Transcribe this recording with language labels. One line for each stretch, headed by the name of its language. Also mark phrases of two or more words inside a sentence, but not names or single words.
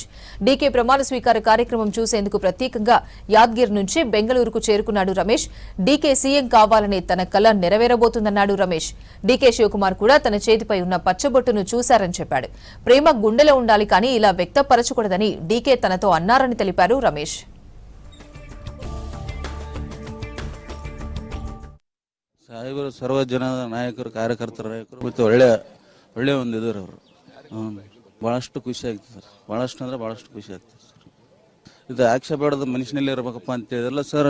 Telugu: డీకే ప్రమాణ స్వీకార కార్యక్రమం చూసేందుకు ప్రత్యేకంగా యాద్గిర్ నుంచి బెంగళూరుకు చేరుకున్నాడు రమేష్. డీకే సీఎం కావాలనే తన కల నెరవేరబోతుందన్నాడు రమేష్. డీకే శివకుమార్ కూడా తన చేతిపై ఉన్న పచ్చబొట్టును చూశారని చెప్పాడు. ప్రేమ గుండెలో ఉండాలి కానీ ఇలా వ్యక్తపరచకూడదని డీకే తనతో అన్నారని తెలిపారు రమేష్.
Kannada: ಸಾಹೇಬರು ಸರ್ವ ಜನದ ನಾಯಕರು ಕಾರ್ಯಕರ್ತರ ನಾಯಕರು ಮತ್ತು ಒಳ್ಳೆ ಒಂದು ಇದ್ರು ಅವರು. ಭಾಳಷ್ಟು ಖುಷಿ ಆಗ್ತದೆ ಸರ್, ಭಾಳಷ್ಟು ಅಂದರೆ ಭಾಳಷ್ಟು ಖುಷಿ ಆಗ್ತದೆ ಸರ್. ಇದು ಆಕ್ಷೇಪ ಮಾಡೋದು ಮನುಷ್ಯನಲ್ಲಿ ಇರಬೇಕಪ್ಪ ಅಂತ ಹೇಳಿದ್ರಲ್ಲ ಸರ್.